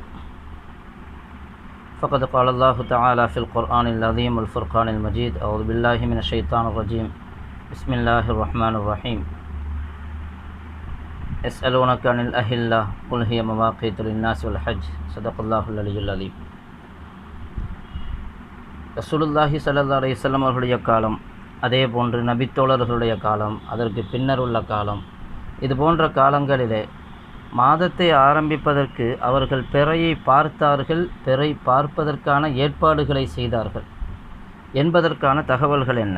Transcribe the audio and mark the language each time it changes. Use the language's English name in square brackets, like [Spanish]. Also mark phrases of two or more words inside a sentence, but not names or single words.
[Arabic] فقد قال الله تعالى في القرآن العظيم والفرقان المجيد. أعوذ بالله من الشيطان الرجيم. بسم الله الرحمن الرحيم. يسألونك عن الأهلة قل هي مواقيت للناس والحج. صدق الله العلي العظيم. رسول الله صلى الله عليه وسلم [Tamil] அவர்களுடைய காலம், அதே போன்று நபித்தோழர்களுடைய காலம், அதற்கு பின்னர் உள்ள காலம், இது போன்ற காலங்களிலே மாதத்தை ஆரம்பிப்பதற்கு அவர்கள் பிறையை பார்த்தார்கள், பிறை பார்ப்பதற்கான ஏற்பாடுகளை செய்தார்கள் என்பதற்கான தகவல்கள் என்ன?